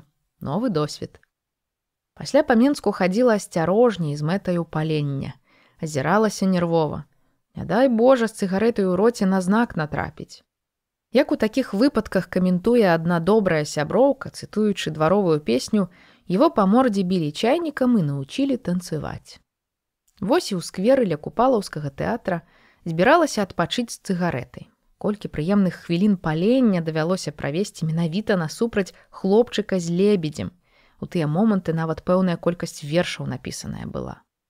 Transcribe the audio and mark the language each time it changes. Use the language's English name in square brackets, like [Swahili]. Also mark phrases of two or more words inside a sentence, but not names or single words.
[Belarusian] Новы досвед. Пасля па Менску хадзіла асцярожней з мэтаю палення. Азіралася нервова. Не дай Божа, з цыгарэтай у роце на знак натрапіць. Як у такіх выпадках каментуе адна добрая сяброўка, цытуючы дваровую песню, [Russian] его по морде били чайником и научили танцевать. [Belarusian] Вось і ў скверы ля Купалаўскага тэатра збіралася адпачыць з цыгарэтай. Колькі прыемных хвілін палення давялося правесці менавіта насупраць хлопчыка з лебедзем. У тыя моманты нават пэўная колькасць вершаў напісаная была.